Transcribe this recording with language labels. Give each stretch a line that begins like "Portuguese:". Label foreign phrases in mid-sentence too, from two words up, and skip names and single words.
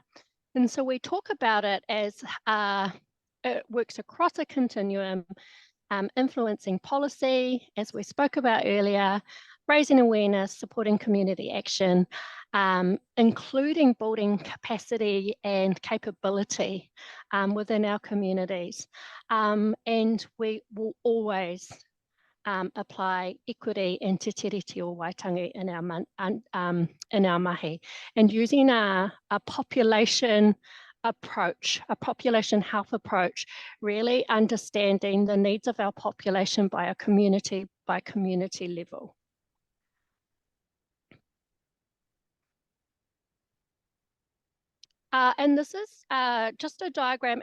English: And so we talk about it as it works across a continuum, influencing policy, as we spoke about earlier, raising awareness, supporting community action, including building capacity and capability within our communities. And we will always apply equity and te tiriti o waitangi in our mahi, and using a population approach, a population health approach, really understanding the needs of our population by community level. And this is just a diagram.